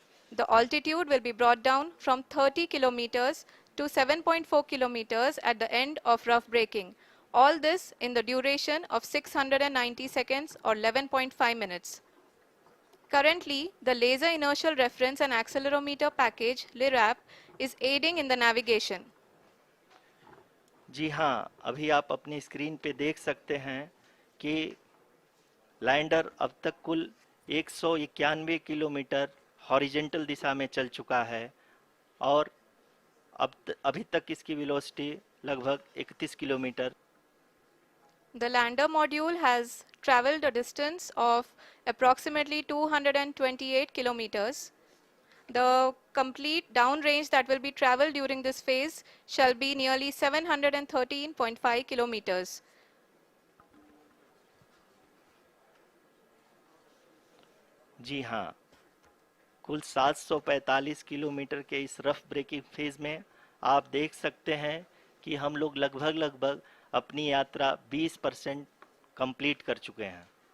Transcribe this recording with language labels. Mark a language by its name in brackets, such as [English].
[English] The altitude will be brought down from 30 kilometers to 7.4 kilometers at the end of rough braking, All this in the duration of 690 seconds or 11.5 minutes. Currently, the Laser Inertial Reference and Accelerometer package LIRAP is aiding in the navigation. [Hindi] जी हाँ, अभी आप अपनी screen पे देख सकते हैं कि lander अब तक कुल 191 किलोमीटर हॉरिजेंटल दिशा में चल चुका है और अभी तक इसकी वेलोसिटी लगभग 31 kilometre. [English] The lander module has traveled a distance of approximately 228 kilometers. The complete downrange that will be traveled during this phase shall be nearly 713.5 kilometers. [Hindi] जी हाँ, कुल 745 किलोमीटर के इस रफ ब्रेकिंग फेज में आप देख सकते हैं कि हम लोग लगभग अपनी यात्रा 20% कंप्लीट कर चुके हैं।